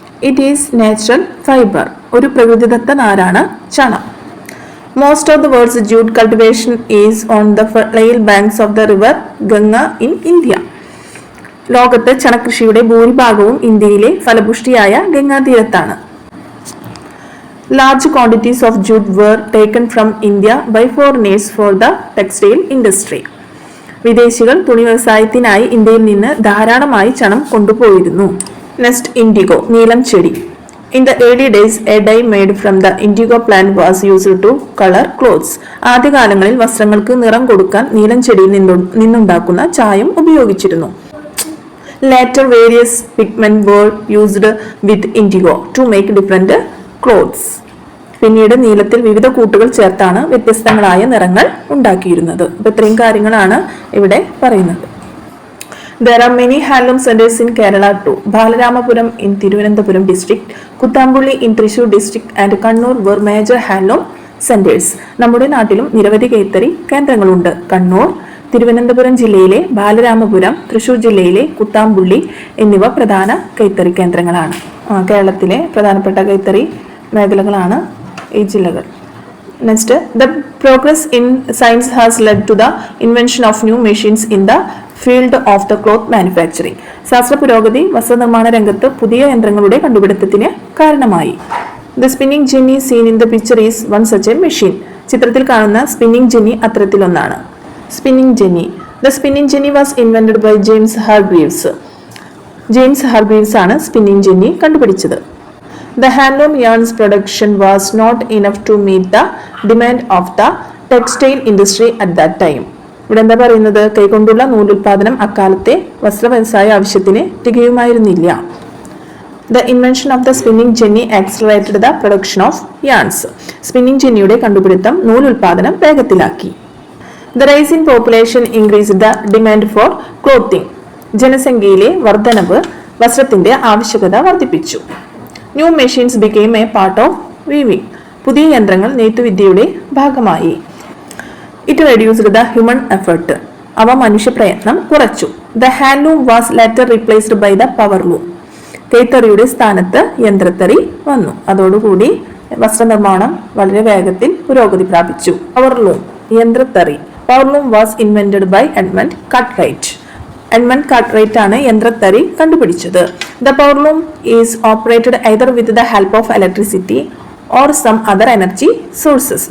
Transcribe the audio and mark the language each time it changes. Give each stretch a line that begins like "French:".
English: it is natural fibre,
Malayalam: ഒരു പ്രകൃതിദത്ത നാരാണ് ചണം.
English: Most of the world's jute cultivation is on the fertile banks of the river Ganga in India.
Malayalam: ലോകത്ത് ചണകൃഷിയുടെ ഭൂരിഭാഗവും ഇന്ത്യയിലെ ഫലപുഷ്ടിയായ ഗംഗാതീരത്താണ്.
English: Large quantities of jute were taken from India by foreigners for the textile industry.
Malayalam: വിദേശികൾ തുണി വ്യവസായത്തിനായി ഇന്ത്യയിൽ നിന്ന് ധാരാളമായി ചണം കൊണ്ടുപോയിരുന്നു. നെക്സ്റ്റ് ഇൻഡിഗോ, നീലം ചെടി.
English: In the early days, a dye made from the indigo plant was used to color clothes.
Malayalam: ആദ്യകാലങ്ങളിൽ വസ്ത്രങ്ങൾക്ക് നിറം കൊടുക്കാൻ നീലം ചെടിയിൽ നിന്നുണ്ടാക്കുന്ന ചായം ഉപയോഗിച്ചിരുന്നു.
English: Later, various pigments were used with indigo to make different clothes.
Malayalam: പിന്നീട് നീലത്തിൽ വിവിധ കൂട്ടുകൾ ചേർത്താണ് വ്യത്യസ്തങ്ങളായ നിറങ്ങൾ ഉണ്ടാക്കിയിരുന്നത്. അപ്പോൾ ഇത്രയും കാര്യങ്ങളാണ് ഇവിടെ പറയുന്നത്.
English: There are many handloom centers in Kerala too. Balaramapuram in Thiruvananthapuram district, Kuttambulli in Thrissur district and Kannur were major handloom centers.
Malayalam: നമ്മുടെ നാട്ടിലും നിരവധി കൈത്തറി കേന്ദ്രങ്ങളുണ്ട്. കണ്ണൂർ, തിരുവനന്തപുരം ജില്ലയിലെ ബാലരാമപുരം, തൃശൂർ ജില്ലയിലെ കുത്താമ്പുള്ളി എന്നിവ പ്രധാന കൈത്തറി കേന്ദ്രങ്ങളാണ്. കേരളത്തിലെ പ്രധാനപ്പെട്ട കൈത്തറി മേഖലകളാണ് ഈ ജില്ലകൾ.
English: Next, the progress in science has led to the invention of new machines in the field of the cloth manufacturing.
Malayalam: ശാസ്ത്ര പുരോഗതി വസ്ത്രനിർമ്മാണ രംഗത്ത് പുതിയ യന്ത്രങ്ങളുടെ കണ്ടുപിടുത്തത്തിന് കാരണമായി.
English: The spinning jenny seen in the picture is one such a machine.
Malayalam: ചിത്രത്തിൽ കാണുന്ന spinning Jenny അത്തരത്തിലൊന്നാണ്.
English: Spinning jenny. The spinning jenny was invented by James Hargreaves.
Malayalam: James Hargreaves ആണ് spinning Jenny കണ്ടുപിടിച്ചത്.
English: The handloom yarns production was not enough to meet the demand of the textile industry at that time.
Malayalam: ഇവിടെ എന്താ പറയുന്നത്? കൈകൊണ്ടുള്ള നൂലുൽപാദനം അക്കാലത്തെ വസ്ത്ര വ്യവസായ ആവശ്യത്തിന് തികയുമായിരുന്നില്ല.
English: The invention of the spinning jenny accelerated the production of yarns.
Malayalam: Spinning ജെന്നിയുടെ കണ്ടുപിടുത്തം നൂലുൽപാദനം വേഗത്തിലാക്കി.
English: The rise in population increased the demand for clothing.
Malayalam: ജനസംഖ്യയിലെ വർധനവ് വസ്ത്രത്തിന്റെ ആവശ്യകത വർദ്ധിപ്പിച്ചു.
English: New machines became a part of weaving.
Malayalam: പുതിയ യന്ത്രങ്ങൾ നെയ്ത്തുവിദ്യയുടെ ഭാഗമായി.
English: It reduced the human effort.
Malayalam: അവ മനുഷ്യപ്രയത്നം കുറച്ചു.
English: The handloom was later replaced by the power loom.
Malayalam: കൈത്തറിയുടെ സ്ഥാനത്ത് യന്ത്രത്തറി വന്നു. അതോടുകൂടി വസ്ത്രനിർമ്മാണം വളരെ വേഗത്തിൽ പുരോഗതി പ്രാപിച്ചു.
English: Powerloom, യന്ത്രത്തറി. Powerloom was invented by Edmund Cartwright.
Malayalam: Edmund കാർട്ട്റൈറ്റ് ആണ് യന്ത്രത്തറി കണ്ടുപിടിച്ചത്.
English: The powerloom is operated either with the help of electricity or some other energy sources.